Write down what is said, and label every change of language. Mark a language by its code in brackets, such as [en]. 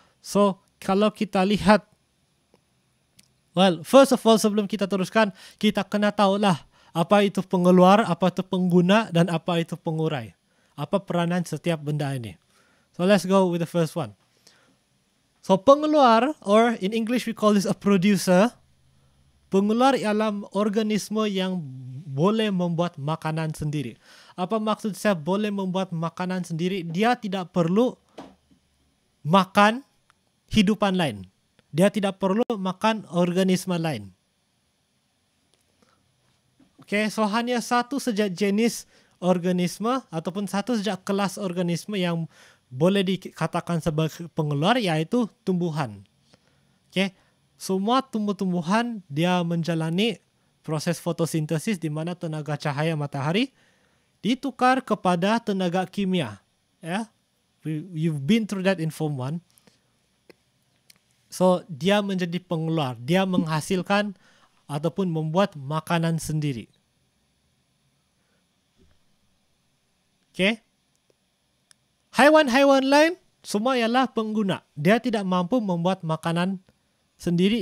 [ms] So kalau kita lihat, [en] well, first of all [ms] sebelum kita teruskan, kita kena tahulah apa itu pengeluar, apa itu pengguna, dan apa itu pengurai. Apa peranan setiap benda ini. [en] So let's go with the first one. [ms] So pengeluar, [en] or in English we call this a producer. [ms] Pengeluar ialah organisme yang boleh membuat makanan sendiri. Apa maksud saya boleh membuat makanan sendiri? Dia tidak perlu makan hidupan lain. Dia tidak perlu makan organisme lain. Okay, so hanya satu saja jenis organisme ataupun satu saja kelas organisme yang boleh dikatakan sebagai pengeluar, yaitu tumbuhan. Okay, semua tumbuh-tumbuhan dia menjalani proses fotosintesis di mana tenaga cahaya matahari ditukar kepada tenaga kimia. [en] Yeah, you've been through that in Form 1. [ms] So, dia menjadi pengeluar. Dia menghasilkan ataupun membuat makanan sendiri. Okay. Haiwan-haiwan lain semua ialah pengguna. Dia tidak mampu membuat makanan sendiri.